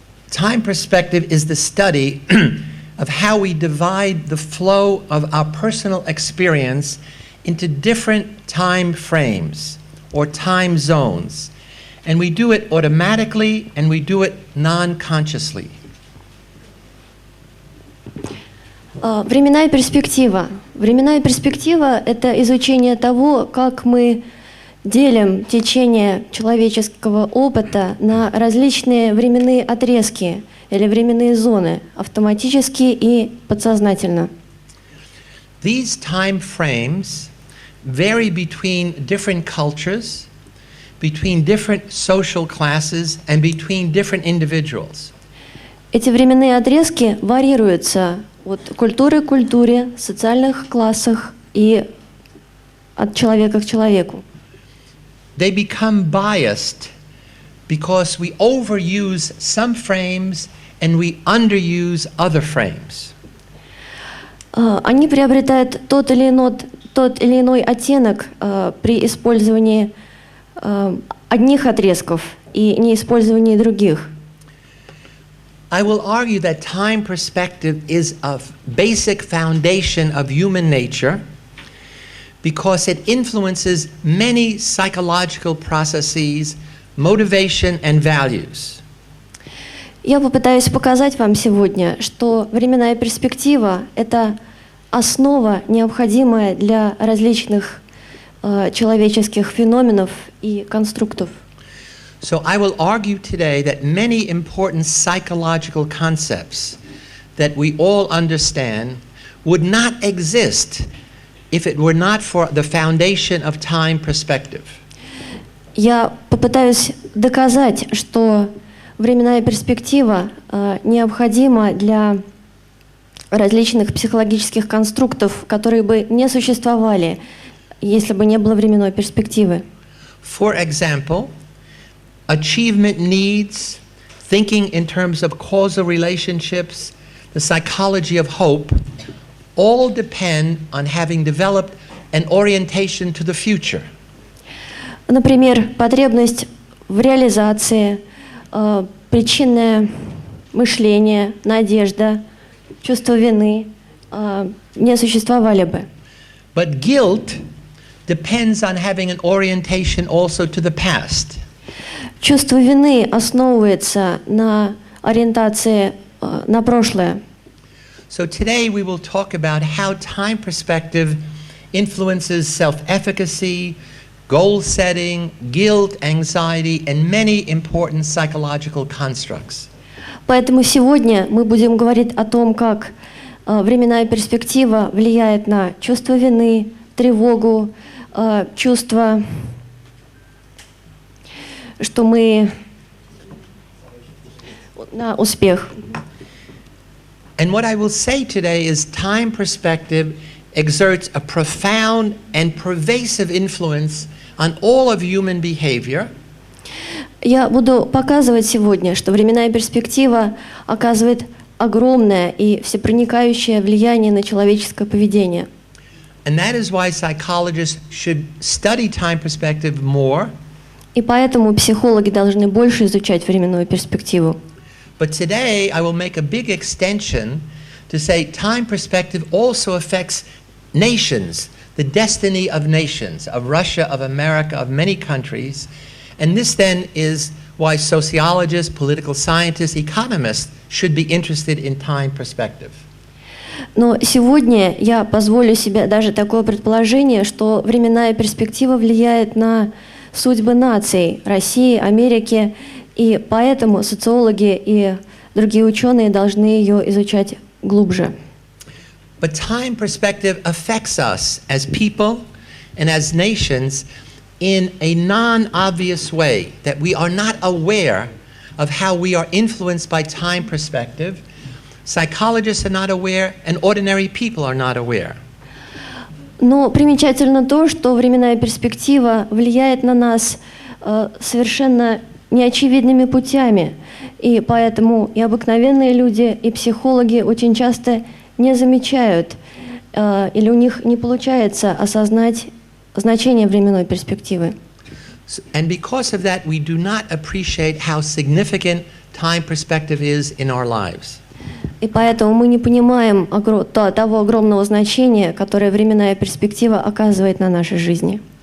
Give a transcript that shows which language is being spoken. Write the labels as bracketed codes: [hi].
[en] Time perspective is the study of how we divide the flow of our personal experience into different time frames or time zones. And we do it automatically and we do it non-consciously. [ru] Временная перспектива. Временная перспектива – это изучение того, как мы делим течение человеческого опыта на различные временные отрезки или временные зоны, автоматически и подсознательно. [en] These time frames vary between different cultures, between different social classes, and between different individuals. [ru] Эти временные отрезки варьируются от культуры к культуре, социальных классах и от человека к человеку. [en] They become biased because we overuse some frames and we underuse other frames. [ru] Они приобретают тот или иной оттенок при использовании одних отрезков и неиспользовании других. [en] I will argue that time perspective is a basic foundation of human nature because it influences many psychological processes, motivation and values. [ru] Я попытаюсь показать вам сегодня, что временная перспектива – это основа, необходимая для различных человеческих феноменов и конструктов. [en] So I will argue today that many important psychological concepts that we all understand would not exist if it were not for the foundation of time perspective. [ru] Я попытаюсь доказать, что временная перспектива необходима для различных психологических конструктов, которые бы не существовали, если бы не было временной перспективы. [en] For example, achievement needs, thinking in terms of causal relationships, the psychology of hope, all depend on having developed an orientation to the future. [ru] Например, потребность в реализации, причинное мышление, надежда, чувство вины не существовали бы. [en] But guilt depends on having an orientation also to the past. [ru] Чувство вины основывается на ориентации на прошлое. [en] So today we will talk about how time perspective influences self-efficacy, goal setting, guilt, anxiety, and many important psychological constructs. [ru] Поэтому сегодня мы будем говорить о том, как временная перспектива влияет на чувство вины, тревогу, чувство, что мы на успех. [en] And what I will say today is time perspective exerts a profound and pervasive influence on all of human behavior. [ru] Я буду показывать сегодня, что временная перспектива оказывает огромное и всепроникающее влияние на человеческое поведение. [en] And that is why psychologists should study time perspective more. [ru] И поэтому психологи должны больше изучать временную перспективу. [en] But today I will make a big extension to say time perspective also affects nations, the destiny of nations, of Russia, of America, of many countries. And this then is why sociologists, political scientists, economists should be interested in time perspective. [ru] Но сегодня я позволю себе даже такое предположение, что временная перспектива влияет на судьбы наций России, Америки, и поэтому социологи и другие ученые должны ее изучать глубже. [en] But time perspective affects us as people and as nations in a non-obvious way, that we are not aware of how we are influenced by time perspective. Psychologists are not aware, and ordinary people are not aware. [ru] Но примечательно то, что временная перспектива влияет на нас совершенно неочевидными путями, и поэтому и обыкновенные люди, и психологи очень часто не замечают, или у них не получается осознать значение временной перспективы. [en] And because of that, we do not appreciate how significant time perspective is in our lives. [ru] И поэтому мы не понимаем того огромного значения, которое временная перспектива оказывает на нашей жизни.